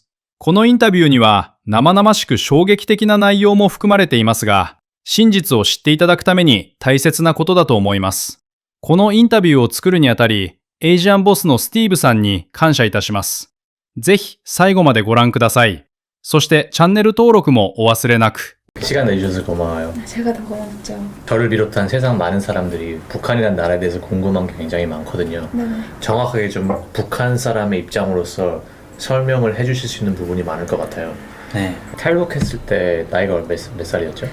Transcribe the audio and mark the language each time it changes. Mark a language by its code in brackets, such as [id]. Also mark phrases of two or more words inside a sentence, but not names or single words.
[ja] このインタビューには生々しく衝撃的な内容も含まれていますが、真実を知っていただくために大切なことだと思います。このインタビューを作るにあたり、エイジアンボスのスティーブさんに感謝いたします。ぜひ最後までご覧ください。そしてチャンネル登録もお忘れなく。 [ko] 시간 내주셔서 고마워요. 제가 더 고맙죠. 저를 비롯한 세상 많은 사람들이 북한이라는 나라에 대해서 궁금한 게 굉장히 많거든요. 네. 정확하게 좀 북한 사람의 입장으로서 설명을 해주실 수 있는 부분이 많을 것 같아요. 네. 탈북했을 때 나이가 몇 살이었죠?